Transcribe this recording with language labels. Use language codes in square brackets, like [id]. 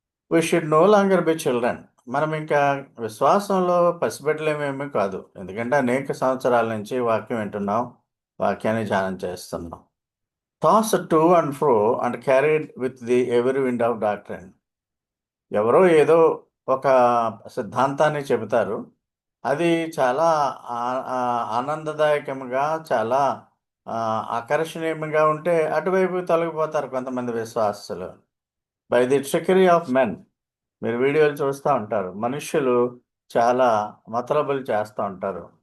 [en] We should no longer be children. [te] మనం ఇంకా విశ్వాసంలో పసిబిడ్డలేమేమీ కాదు. ఎందుకంటే అనేక సంవత్సరాల నుంచి వాక్యం వింటున్నాం, వాక్యాన్ని ధ్యానం చేస్తున్నాం. [en] Tossed to and fro and carried with the every wind of doctrine. [te] ఎవరో ఏదో ఒక సిద్ధాంతాన్ని చెబుతారు, అది చాలా ఆనందదాయకంగా, చాలా ఆకర్షణీయంగా ఉంటే అటువైపు తొలగిపోతారు కొంతమంది విశ్వాసులు. [en] By the treachery of men. [te] మీరు వీడియోలు చూస్తూ ఉంటారు, మనుష్యులు చాలా మతలబులు చేస్తూ ఉంటారు.